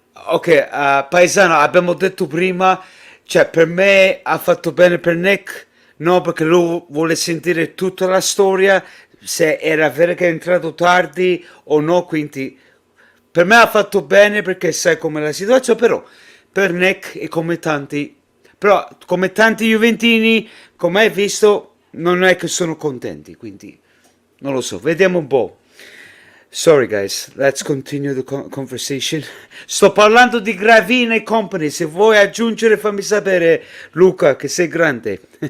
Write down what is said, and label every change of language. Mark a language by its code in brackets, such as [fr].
[it] Ok, paesano, abbiamo detto prima, cioè per me ha fatto bene per Nick, no, perché lui vuole sentire tutta la storia, se era vero che è entrato tardi o no, quindi per me ha fatto bene perché sai com'è la situazione, però per Nick e come tanti, però come tanti Juventini, come hai visto, non è che sono contenti, quindi non lo so, vediamo un po'. [en] Sorry guys, let's continue the conversation. [it] Sto parlando di Gravina e Company, se vuoi aggiungere fammi sapere Luca che sei grande.